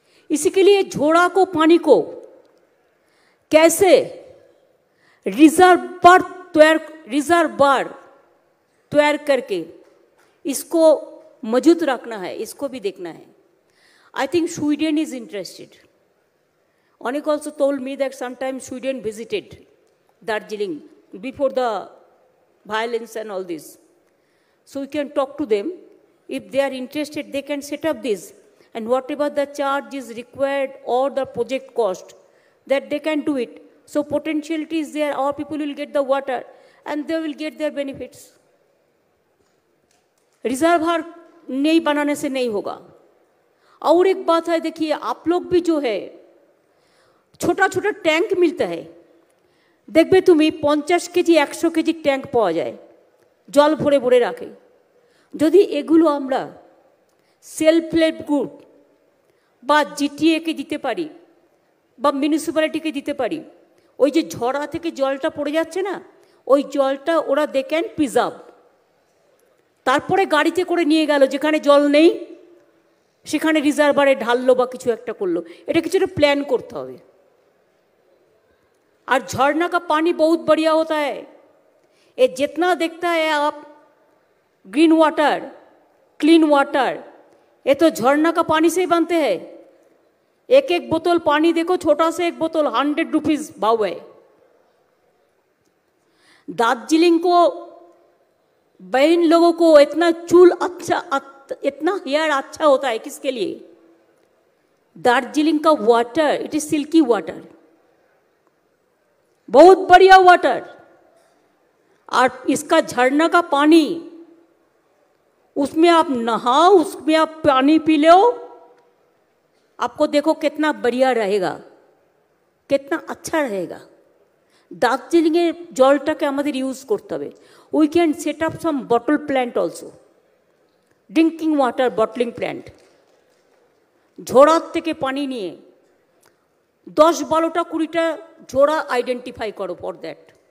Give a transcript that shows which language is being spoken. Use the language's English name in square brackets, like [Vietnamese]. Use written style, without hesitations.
[Hindi] इसके लिए झोड़ा को पानी को कैसे रिजर्वायर तैयार करके इसको मौजूद रखना है, इसको भी देखना है। [English] I think Sweden is interested. Onik also told me that sometimes Sweden visited Darjeeling before the violence and all this. So we can talk to them. If they are interested, they can set up this. And whatever the charge is required or the project cost, that they can do it. So potentiality is there. Our people will get the water and they will get their benefits. [Hindi] Reservoir नहीं बनाने से नहीं होगा। और एक बात है, देखिए आप लोग भी जो है छोटा छोटा टैंक मिलता है, देखबे तुम्हें 50 केजी 100 केजी टैंक [Bangla] पाওয়া যায়, জল ভরে ভরে রাখে। যদি এগুলো আমরা সেলফ হেল্প গ্রুপ বা GTA কে দিতে পারি বা মিউনিসিপ্যালিটিকে দিতে পারি, ওই যে ঝড়া থেকে জলটা পড়ে যাচ্ছে না, ওই জলটা ওরা [English] They can preserve. [Bangla] তারপরে গাড়িতে করে নিয়ে গেল, যেখানে জল নেই সেখানে রিজার্ভারে ঢাললো বা কিছু একটা করলো। এটা কিছুটা প্ল্যান করতে হবে। [Hindi] और झरना का पानी बहुत बढ़िया होता है। ये जितना देखता है आप ग्रीन वाटर, क्लीन वाटर, ये तो झरना का पानी से ही बनते हैं। एक एक बोतल पानी देखो, छोटा से एक बोतल 100 रुपीज भाव है। दार्जिलिंग को बहन लोगों को इतना चूल अच्छा, इतना हेयर अच्छा होता है, किसके लिए? दार्जिलिंग का water, [English] it is silky water, [Hindi] बहुत बढ़िया वाटर। और इसका झरना का पानी, उसमें आप नहाओ, उसमें आप पानी पी लो, आपको देखो कितना बढ़िया रहेगा, कितना अच्छा रहेगा। [Bangla] दार्जिलिंगे জলটাকে আমাদের ইউজ করতে হবে। [English] We can set up some bottle plant also, drinking water bottling plant. [Bangla] ঝোড়ার থেকে পানি নিয়ে 10-12টা 20টা ঝোড়া আইডেন্টিফাই করো [English] For that.